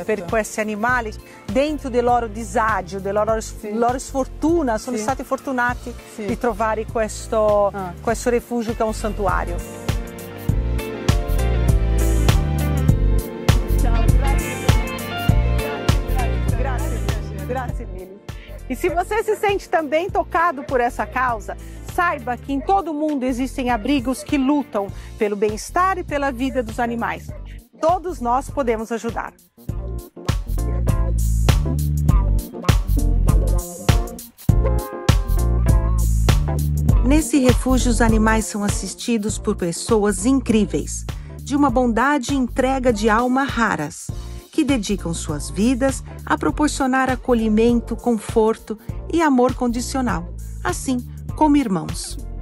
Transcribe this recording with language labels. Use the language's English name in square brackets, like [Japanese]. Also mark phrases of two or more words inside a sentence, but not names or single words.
[Italian] Per questi animali, dentro del loro disagio, della loro sfortuna, sono stati fortunati di trovare questo rifugio che è un santuario. Grazie mille. [Portuguese] E se você se sente também tocado por essa causa, saiba que em todo o mundo existem abrigos que lutam pelo bem-estar e pela vida dos animais. Todos nós podemos ajudar. Nesse refúgio, os animais são assistidos por pessoas incríveis, de uma bondade e entrega de alma raras, que dedicam suas vidas a proporcionar acolhimento, conforto e amor condicional, assim como irmãos.